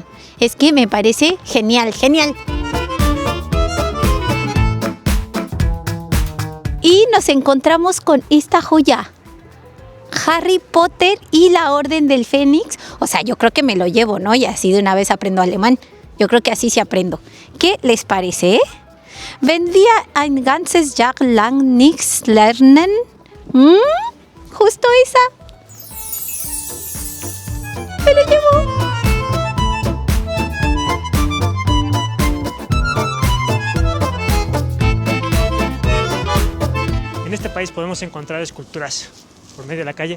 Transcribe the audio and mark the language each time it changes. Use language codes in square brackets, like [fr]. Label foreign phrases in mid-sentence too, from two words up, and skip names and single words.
[es] Es que me parece genial, genial. Y nos encontramos con esta joya. Harry Potter y la Orden del Fénix. O sea, yo creo que me lo llevo, ¿no? Y así de una vez aprendo alemán. Yo creo que así sí aprendo. ¿Qué les parece? [de] Wenn wir ein ganzes Jahr lang nichts lernen. [es] Justo esa. Me lo llevo. En este país podemos encontrar esculturas por medio de la calle.